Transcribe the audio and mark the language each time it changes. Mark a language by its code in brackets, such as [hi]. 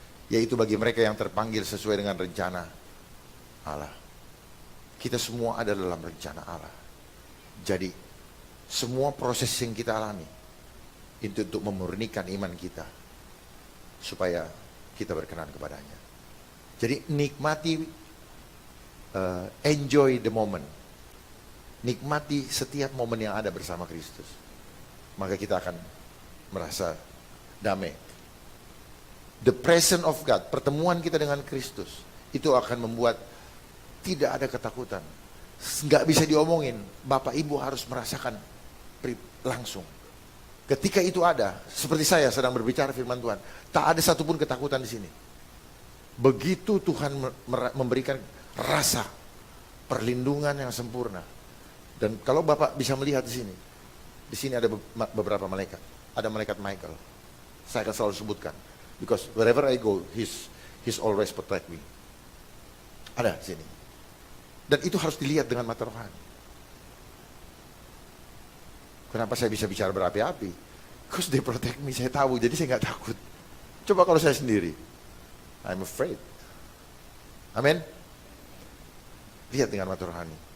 [id] Yaitu bagi mereka yang terpanggil sesuai dengan rencana Allah. Kita semua ada dalam rencana Allah. Jadi semua proses yang kita alami itu untuk memurnikan iman kita supaya kita berkenan kepadanya. Jadi nikmati, [en] enjoy the moment. [id] Nikmati setiap momen yang ada bersama Kristus. Maka kita akan merasa damai. [en] The presence of God, [id] pertemuan kita dengan Kristus, itu akan membuat tidak ada ketakutan. Nggak bisa diomongin, Bapak Ibu harus merasakan langsung. Ketika itu ada, seperti saya sedang berbicara firman Tuhan, tak ada satupun ketakutan di sini. Begitu Tuhan memberikan rasa perlindungan yang sempurna. Dan kalau Bapak bisa melihat di sini ada beberapa malaikat. Ada malaikat Michael. Saya akan selalu sebutkan. [en] Because wherever I go, he's always protect me. [id] Ada di sini. Dan itu harus dilihat dengan mata rohani. Kenapa saya bisa bicara berapi-api? [en] Because they protect me, [id] saya tahu, jadi saya nggak takut. Coba kalau saya sendiri, [en] I'm afraid. [id] Amin. Lihat dengan mata rohani.